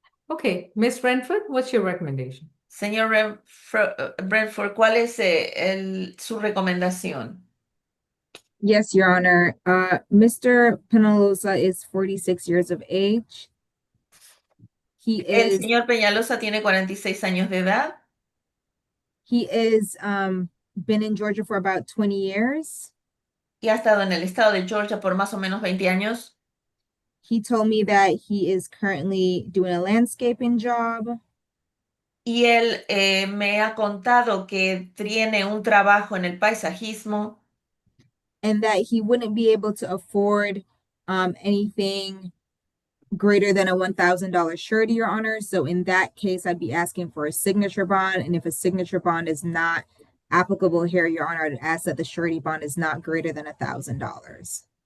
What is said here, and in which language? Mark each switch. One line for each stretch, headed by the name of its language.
English: Okay, Miss Renford, what's your recommendation?
Spanish: Señor Brentford, ¿cuál es su recomendación?
English: Yes, Your Honor. Mr. Penalosa is 46 years of age.
Spanish: El señor Peñalosa tiene 46 años de edad.
English: He is been in Georgia for about 20 years.
Spanish: Y ha estado en el estado de Georgia por más o menos 20 años.
English: He told me that he is currently doing a landscaping job.
Spanish: Y él me ha contado que tiene un trabajo en el paisajismo.
English: And that he wouldn't be able to afford anything greater than a $1,000 surety, Your Honor. So in that case, I'd be asking for a signature bond. And if a signature bond is not applicable here, Your Honor, I'd ask that the surety bond is not greater than $1,000.